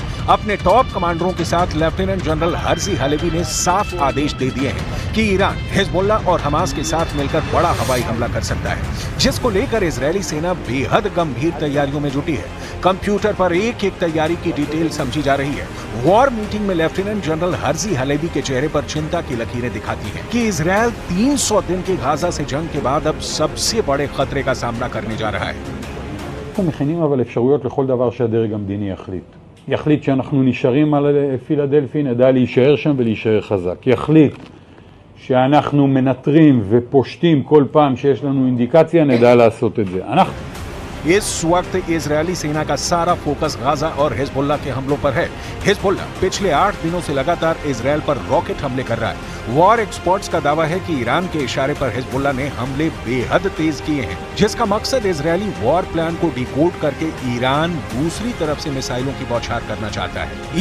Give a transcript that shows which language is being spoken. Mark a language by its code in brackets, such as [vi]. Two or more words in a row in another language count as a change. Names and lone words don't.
[hi] अपने [en] top commanders [hi] के साथ [en] lieutenant general [hi] हर्जी हलेवी ने साफ आदेश दे दिए हैं कि ईरान, हिजबुल्लाह और हमास के साथ मिलकर बड़ा हवाई हमला कर सकता है, जिसको लेकर इजरायली सेना बेहद गंभीर तैयारियों में जुटी है। कंप्यूटर पर एक एक तैयारी की डिटेल समझी जा रही है। [en] war meeting [hi] में [en] lieutenant general [hi] हर्जी हलेवी के चेहरे पर चिंता की लकीरें दिखाती हैं कि इजरायल 300 दिन के गाजा से जंग के बाद अब सबसे बड़े खतरे का सामना करने जा रहा है। [he] מכינים אבל אפשרויות לכל דבר שהדרג המדיני יחליט שאנחנו נשארים על פילדלפי, נדע להישאר שם ולהישאר חזק. יחליט שאנחנו מנטרים ופושטים כל פעם שיש לנו אינדיקציה, נדע לעשות את זה. [hi] इस वक्त इजरायली सेना का सारा फोकस गाजा और हिजबुल्लाह के हमलों पर है। हिजबुल्लाह पिछले 8 दिनों से लगातार इजरायल पर रॉकेट हमले कर रहा है। [en] war experts [hi] का दावा है कि ईरान के इशारे पर हिजबुल्लाह ने हमले बेहद तेज किए हैं, जिसका मकसद इजरायली [en] war plan [hi] को डिकोड करके ईरान दूसरी तरफ से मिसाइलों की बौछार करना चाहता है।